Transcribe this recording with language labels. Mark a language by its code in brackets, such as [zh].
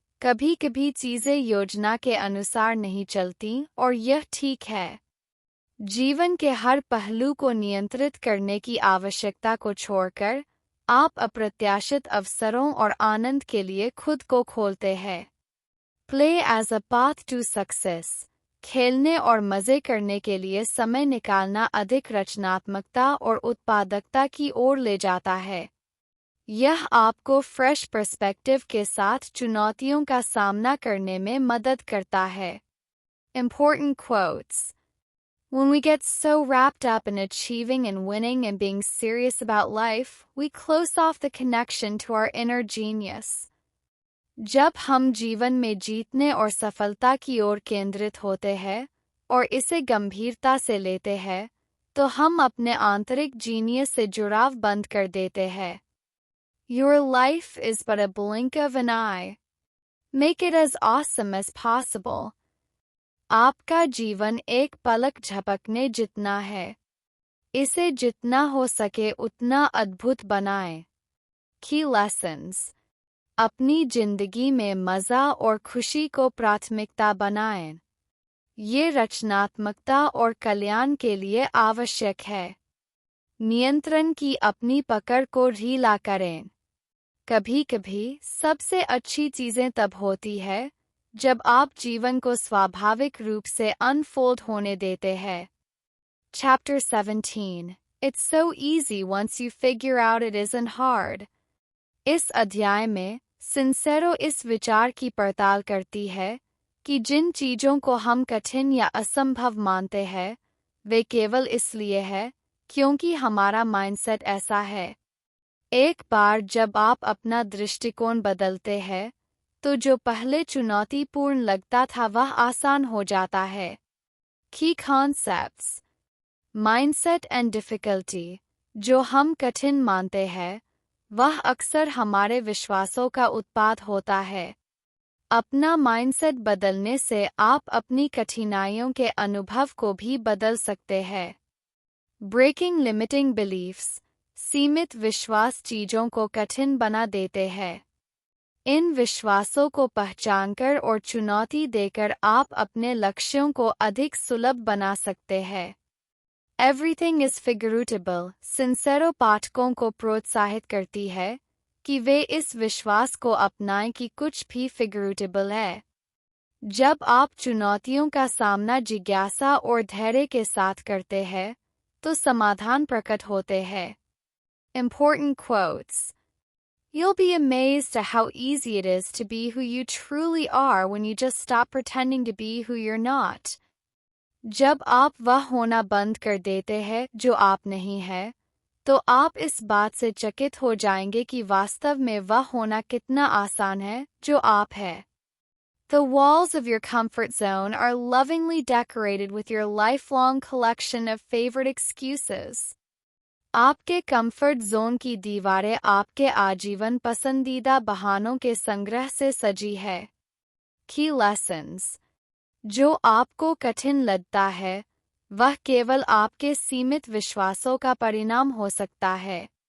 [hi] कभी कभी चीजें योजना के अनुसार नहीं चलती और यह ठीक है। जीवन के हर पहलू को नियंत्रित करने की आवश्यकता को छोड़कर आप अप्रत्याशित अवसरों और आनंद के लिए खुद को खोलते हैं। [en] Play as a path to success. [hi] खेलने और मज़े करने के लिए समय निकालना अधिक रचनात्मकता और उत्पादकता की ओर ले जाता है। यह आपको फ्रेश पर्सपेक्टिव के साथ चुनौतियों का सामना करने में मदद करता है। [en] Important quotes. When we get so wrapped up in achieving and winning and being serious about life, we close off the connection to our inner genius. [hi] जब हम जीवन में जीतने और सफलता की ओर केंद्रित होते हैं और इसे गंभीरता से लेते हैं, तो हम अपने आंतरिक जीनियस से जुड़ाव बंद कर देते हैं. [en] Your life is but a blink of an eye. Make it as awesome as possible. [hi] आपका जीवन एक पलक झपकने जितना है. इसे जितना हो सके उतना अद्भुत बनाएं. [en] Key lessons. [hi] अपनी जिंदगी में मज़ा और खुशी को प्राथमिकता बनाएं. ये रचनात्मकता और कल्याण के लिए आवश्यक है. नियंत्रण की अपनी पकड़ को ढीला करें. कभी-कभी सबसे अच्छी चीजें तब होती है जब आप जीवन को स्वाभाविक रूप से अनफोल्ड होने देते हैं. [en] Chapter 17. It's so easy once you figure out it isn't hard. [hi] इस अध्याय में सिंसेरो इस विचार की पड़ताल करती है कि जिन चीजों को हम कठिन या असंभव मानते हैं, वे केवल इसलिए है क्योंकि हमारा माइंडसेट ऐसा है. एक बार जब आप अपना दृष्टिकोण बदलते हैं, तो जो पहले चुनौतीपूर्ण लगता था वह आसान हो जाता है. [en] Key concepts. Mindset and difficulty. [hi] जो हम कठिन मानते हैं, वह अक्सर हमारे विश्वासों का उत्पाद होता है. अपना माइंडसेट बदलने से आप अपनी कठिनाइयों के अनुभव को भी बदल सकते हैं. [en] Breaking limiting beliefs. [hi] सीमित विश्वास चीजों को कठिन बना देते हैं. इन विश्वासों को पहचानकर और चुनौती देकर आप अपने लक्ष्यों को अधिक सुलभ बना सकते हैं. [en] Everything is figurable. [hi] सिंसेरो पाठकों को प्रोत्साहित करती है कि वे इस विश्वास को अपनाएं कि कुछ भी फिगरेटिबल है. जब आप चुनौतियों का सामना जिज्ञासा और धैर्य के साथ करते हैं, तो समाधान प्रकट होते हैं. [en] Important quotes. You'll be amazed at how easy it is to be who you truly are when you just stop pretending to be who you're not. [hi] जब आप वह होना बंद कर देते हैं जो आप नहीं हैं, तो आप इस बात से चकित हो जाएंगे कि वास्तव में वह होना कितना आसान है जो आप हैं. [en] The walls of your comfort zone are lovingly decorated with your lifelong collection of favorite excuses. [hi] आपके कंफर्ट जोन की दीवारें आपके आजीवन पसंदीदा बहानों के संग्रह से सजी है. [en] Key lessons. [hi] जो आपको कठिन लगता है, वह केवल आपके सीमित विश्वासों का परिणाम हो सकता है.